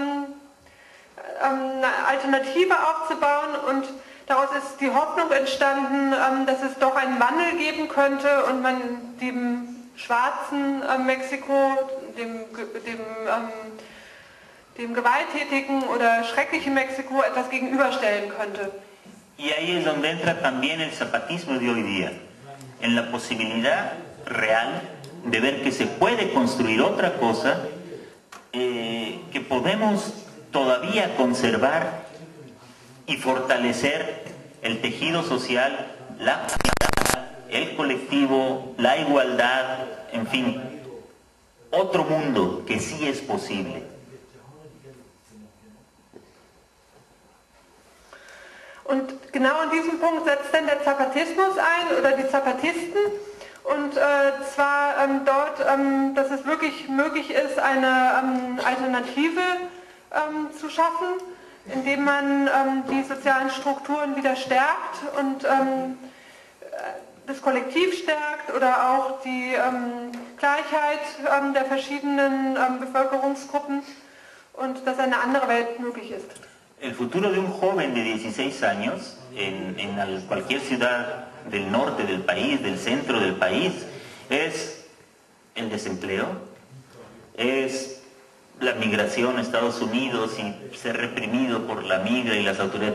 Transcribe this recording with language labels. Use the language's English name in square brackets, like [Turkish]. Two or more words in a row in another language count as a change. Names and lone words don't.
[German] eine Alternative aufzubauen, und daraus ist die Hoffnung entstanden, dass es doch einen Wandel geben könnte und man dem schwarzen Mexiko, dem gewalttätigen oder schrecklichen Mexiko etwas gegenüberstellen könnte. [Spanish] Y ahí es donde entra también el zapatismo de hoy día, en la posibilidad real de ver que se puede construir otra cosa, que podemos todavía conservar y fortalecer el tejido social, la comunidad, el colectivo, la igualdad, en fin, otro mundo que sí es posible. [German] Und genau an diesem Punkt setzt dann der Zapatismus ein, oder die Zapatisten, und zwar dort, dass es wirklich möglich ist, eine Alternative zu schaffen, indem man die sozialen Strukturen wieder stärkt und das Kollektiv stärkt, oder auch die Gleichheit der verschiedenen Bevölkerungsgruppen, und dass eine andere Welt möglich ist. [Spanish] El futuro de un joven de 16 años en cualquier ciudad del norte del país, del centro del país, es el desempleo, es la migración a Estados Unidos y ser reprimido por la migra y las autoridades